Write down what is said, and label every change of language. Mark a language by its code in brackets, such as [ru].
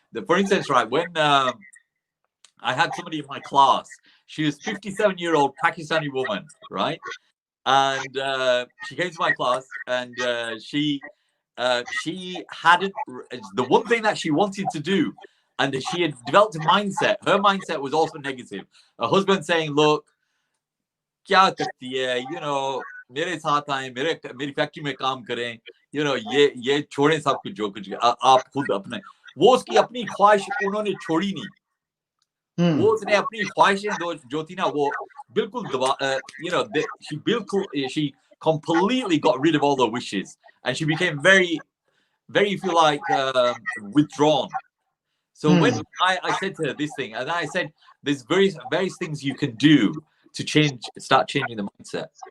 [en] For instance, right, when I had somebody in my class, she was 57-year-old Pakistani woman, right? And she came to my class, and she hadn't, the one thing that she wanted to do, and she had developed a mindset. Her mindset was also negative. Her husband saying, look, [hi] क्या करती है, मेरे साथ आए, मेरी factory में काम करें, ये छोड़ें सब कुछ, जो कुछ आप खुद अपने, वो उसकी अपनी ख्वाहिश उन्होंने छोड़ी नहीं. Hmm. वो उसने अपनी ख्वाहिशें जो थी ना, वो बिल्कुल [en] she completely got rid of all the wishes, and she became very, very, if you like, withdrawn. So Hmm. when I said to her this thing, and I said there's various things you can do to start changing the mindset.